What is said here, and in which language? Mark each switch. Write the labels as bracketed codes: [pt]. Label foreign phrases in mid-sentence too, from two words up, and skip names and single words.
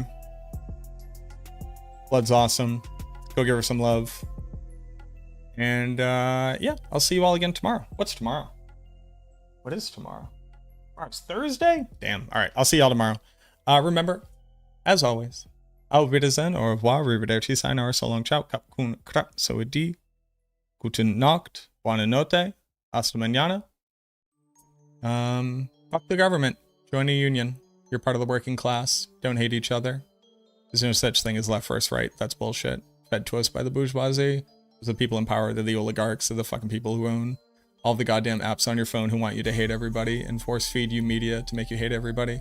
[en] Blood's awesome. Go give her some love. And yeah, I'll see you all again tomorrow. What's tomorrow? What is tomorrow? Tomorrow's Thursday? Damn. All right, I'll see y'all tomorrow. Remember, as always, [de] auf Wiedersehen, [fr] au revoir, [en] arrivederci, sayonara, so long, ciao, [th] kap kun krap, [en] sawadi, [de] guten Nacht, [it] buona notte, [es] hasta mañana. [en] Fuck the government. Join a union. You're part of the working class. Don't hate each other. There's no such thing as left versus right. That's bullshit. Fed to us by the bourgeoisie. The people in power, they're the oligarchs, they're the fucking people who own all the goddamn apps on your phone who want you to hate everybody and force feed you media to make you hate everybody.